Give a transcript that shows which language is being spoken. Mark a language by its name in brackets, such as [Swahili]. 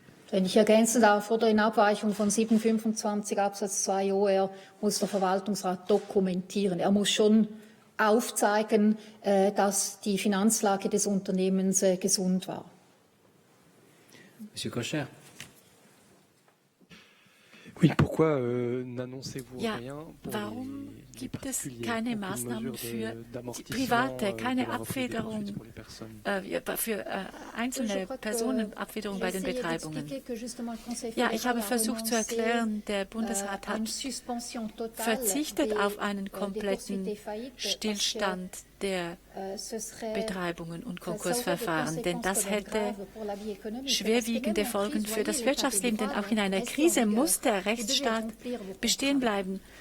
[German] Wenn ich ergänzen darf, oder in Abweichung von 725 Absatz 2 OR muss der Verwaltungsrat dokumentieren. Er muss schon aufzeigen, dass die Finanzlage des Unternehmens gesund war. [French] Monsieur Kocher. Oui, pourquoi n'annoncez-vous rien pour [German] warum [French] les [German] gibt es [French] particuliers? [German] keine Maßnahmen für Private, keine Abfederung, für einzelne Personen, Abfederung bei den Betreibungen? Ja, ich habe versucht zu erklären, der Bundesrat hat verzichtet auf einen kompletten Stillstand der Betreibungen und Konkursverfahren, denn das hätte schwerwiegende Folgen für das Wirtschaftsleben, denn auch in einer Krise muss der Rechtsstaat bestehen bleiben.